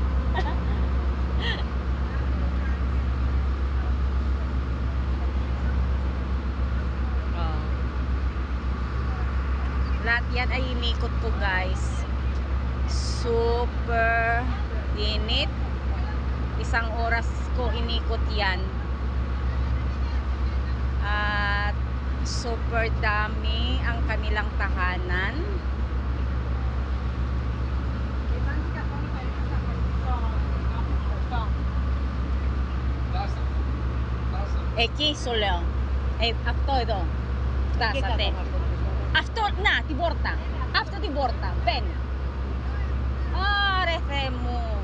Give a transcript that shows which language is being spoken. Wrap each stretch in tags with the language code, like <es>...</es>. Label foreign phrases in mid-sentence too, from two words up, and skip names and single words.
<tl>Lahat yan ay inikot ko guys. Super init. Isang oras ko inikot yan. At super dami ang kanilang tahanan.</tl> <el>Εκεί σου λέω. Αυτό εδώ. Φτάσατε. Αυτό, να, την πόρτα. Αυτό την πόρτα. Μπαίνει. Άρε Θεέ μου.</el>